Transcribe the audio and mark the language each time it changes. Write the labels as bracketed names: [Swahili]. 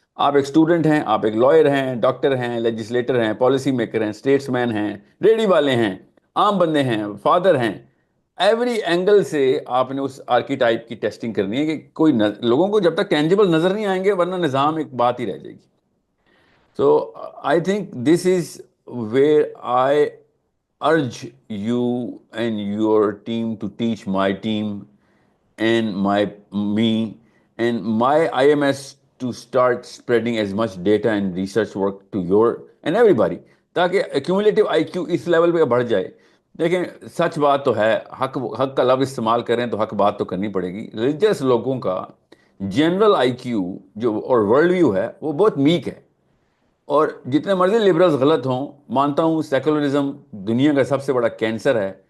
[Urdu] آپ ایک اسٹوڈنٹ ہیں, آپ ایک لائر ہیں, ڈاکٹر ہیں, لیجسلیٹر ہیں, پالیسی میکر ہیں, اسٹیٹس مین ہیں, ریڈی والے ہیں, عام بندے ہیں, فادر ہیں. ایوری اینگل سے آپ نے اس آرکیٹائپ کی ٹیسٹنگ کرنی ہے کہ کوئی لوگوں کو جب تک ٹینجیبل نظر نہیں آئیں گے ورنہ نظام ایک بات ہی رہ جائے گی. [English] so I think this is where I urge you and your team to teach my team and me and my IMS to start spreading as much data and research work to your and everybody, [Urdu] تاکہ [English] accumulative IQ [Urdu] اس level پہ بڑھ جائے. دیکھیں سچ بات تو ہے, حق کا لفظ استعمال کریں تو حق بات تو کرنی پڑے گی. ریلیجیس لوگوں کا جنرل IQ جو اور ورلڈ ویو ہے وہ بہت میک ہے, اور جتنے مرضی لبرلز غلط ہوں, مانتا ہوں سیکولرزم دنیا کا سب سے بڑا کینسر ہے.